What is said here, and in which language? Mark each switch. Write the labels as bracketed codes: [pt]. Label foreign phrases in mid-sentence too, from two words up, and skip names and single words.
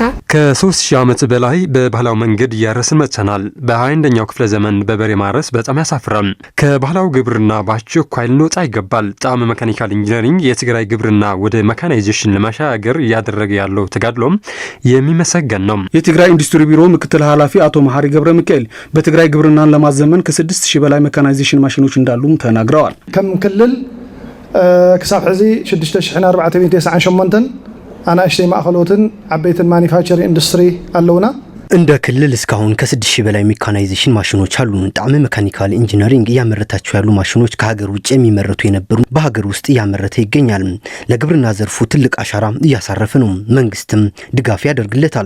[am] ከ3000 ዓመት በላይ በባህላዊ መንገድ እያረስን መጥተናል። በ21ኛው ክፍለ ዘመን በበሬ ማረስ በጣም ያሳፍራል። ከባህላዊ ግብርና በአስቸኳይ ልንወጣ ይገባል። ጣዕመ ሜካኒካል ኢንጂነሪንግ የትግራይ ግብርና ወደ ሜካናይዜሽን ለማሻገር እያደረገ ያለው ተጋድሎም የሚመሰገን ነው። የትግራይ ኢንዱስትሪ ቢሮ ምክትል ኃላፊ አቶ መሐሪ ገብረ ሚካኤል በትግራይ ግብርናን ለማዘመን ከ6000 በላይ ሜካናይዜሽን ማሽኖች እንዳሉም ተናግረዋል። [ti] ከም ክልል ክሳብ ሕዚ 6498 አናሽቴ ማእኸሎትን ዓበይትን ማኒፋክቸሪንግ ኢንዱስትሪ አለውና [am] እንደ ክልል እስካሁን ከ6000 በላይ ሜካናይዜሽን ማሽኖች አሉ። ጣዕመ ሜካኒካል ኢንጂነሪንግ እያመረታቸው ያሉ ማሽኖች ከሀገር ውጭ የሚመረቱ የነበሩ በሀገር ውስጥ እያመረተ ይገኛል። ለግብርና ዘርፉ ትልቅ አሻራ እያሳረፈ ነው። መንግስትም ድጋፍ ያደርግለታል።